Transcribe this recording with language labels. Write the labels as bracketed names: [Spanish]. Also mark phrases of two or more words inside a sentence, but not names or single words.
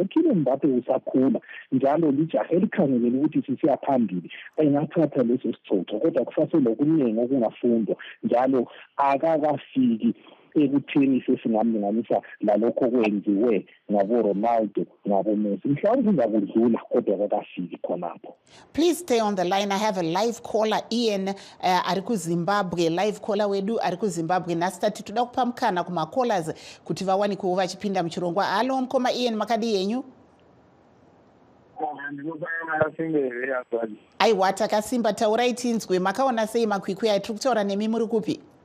[North Ndebele] uKylian Mbappe usakhula njalo lijaha elikhangelele ukuthi sisiya phambili engathatha leso sicoco, kodwa kusaselokuningi okungafundwa njalo akakafiki ekutheni sesingamlinganisa lalokho kwenziwe ngabo Ronaldo ngabo Messi. Mhlawumbe kuzakudlula kodwa akakafiki khonapho. [English] Please stay on the line. I have a live caller, Ian, [Shona] ari kuZimbabwe. [English] Live caller [Shona] wedu ari kuZimbabwe. Nasitati tuda kupamukana kuma callers kuti vawani kuva chipinda mchirongwa. Halo mkoma Ian, makadi yenyu? Aiwa, takasimba taurai tinzwe. Makaona sei makwikwi atiri kutaura nemi muri kupi?